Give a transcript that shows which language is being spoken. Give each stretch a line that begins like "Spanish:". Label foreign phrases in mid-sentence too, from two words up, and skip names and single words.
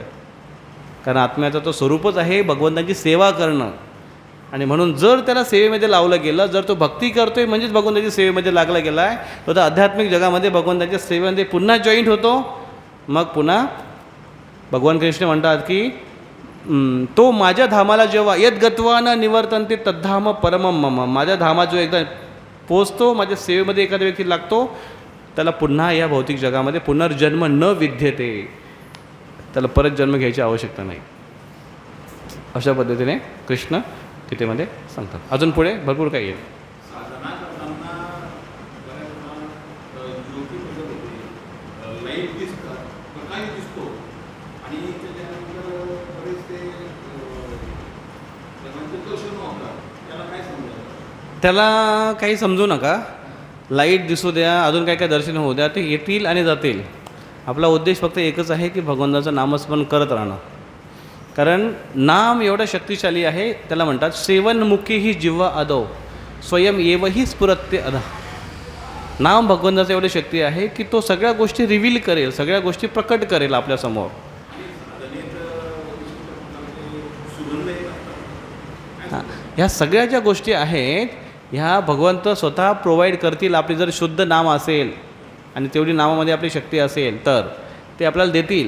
Marathi: कारण आत्म्याचं तो स्वरूपच आहे भगवंतांची सेवा करणं. आणि म्हणून जर त्याला सेवेमध्ये लावलं गेलं, जर तो भक्ती करतोय म्हणजेच भगवंताची सेवेमध्ये लागला गेला आहे, तो तर आध्यात्मिक जगामध्ये भगवंताच्या सेवेमध्ये पुन्हा जॉईंट होतो. मग पुन्हा भगवान कृष्ण म्हणतात की तो माझ्या धामाला जेव्हा
Sanskrit: यद गत्वा न निवर्तन्ते तद्धाम परमम मम,
Marathi: माझ्या धामात जो एकदा पोचतो, माझ्या सेवेमध्ये एखाद्या व्यक्ती लागतो, त्याला पुन्हा या भौतिक जगामध्ये पुनर्जन्म
Sanskrit: न विद्यते,
Marathi: त्याला परत जन्म घ्यायची आवश्यकता नाही. अशा पद्धतीने कृष्ण गीतेमध्ये सांगतात. अजून पुढे भरपूर काही येईल. त्याला काही समजू नका, लाईट दिसू द्या, अजून काय काय दर्शन होऊ द्या, ते येतील आणि जातील. आपला उद्देश फक्त एकच आहे की भगवंताचं नामस्मरण करत राहणं. कारण नाम एवढं शक्तिशाली आहे, त्याला म्हणतात
Sanskrit: सेवनमुखी ही जिव्हा अदो स्वयं एवही स्फुरत्ते अध.
Marathi: नाम भगवंताचं एवढी शक्ती आहे की तो सगळ्या गोष्टी रिव्हील करेल, सगळ्या गोष्टी प्रकट करेल आपल्यासमोर. ह्या सगळ्या ज्या गोष्टी आहेत ह्या भगवंत स्वतः प्रोव्हाइड करतील. आपली जर शुद्ध नाम असेल आणि तेवढी नामामध्ये आपली शक्ती असेल तर ते आपल्याला देतील.